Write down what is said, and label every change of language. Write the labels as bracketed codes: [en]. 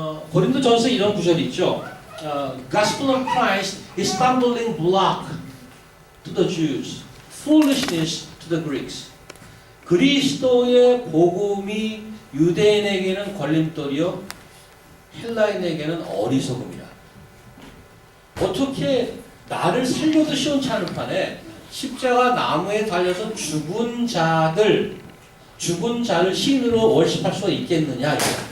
[ko] 고린도전서 이런 구절이 있죠. [en] Gospel of Christ is stumbling block to the Jews, foolishness to the Greeks. [ko] 그리스도의 복음이 유대인에게는 걸림돌이요 헬라인에게는 어리석음이라. 어떻게 나를 살려도 시원치 않은 판에 십자가 나무에 달려서 죽은 자를 신으로 월십할 수가 있겠느냐 이거.